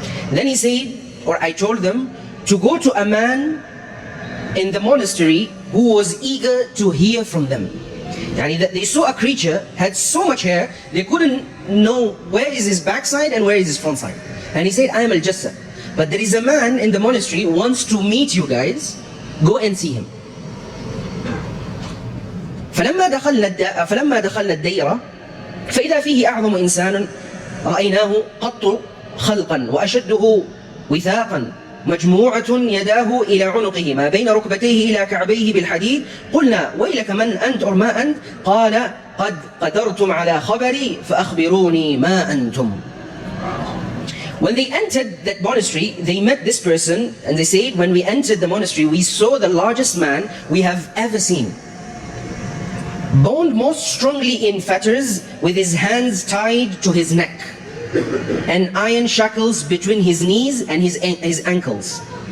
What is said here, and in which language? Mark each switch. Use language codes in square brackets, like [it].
[en] Then he said, or I told them, to go to a man in the monastery who was eager to hear from them. Yani that they saw a creature, had so much hair, they couldn't know where is his backside and where is his front side. And he said, I am al-Jassa. But there is a man in the monastery who wants to meet you guys, go and see him. [ar] فلما دخلنا الديرة فإذا فيه أعظم إنسان رأيناه قط خلقا وأشده وثاقا مجموعة يداه إلى عنقه ما بين ركبتيه إلى كعبيه بالحديد. قلنا ويلك من أنت أو ما أنت؟ قال قد قدرتم على خبري فأخبروني ما أنتم. [en] When they entered that monastery, they met this person and they said, when we entered the monastery, we saw the largest man we have ever seen, bound most strongly in fetters, with his hands tied to his neck, and iron shackles between his knees and his ankles.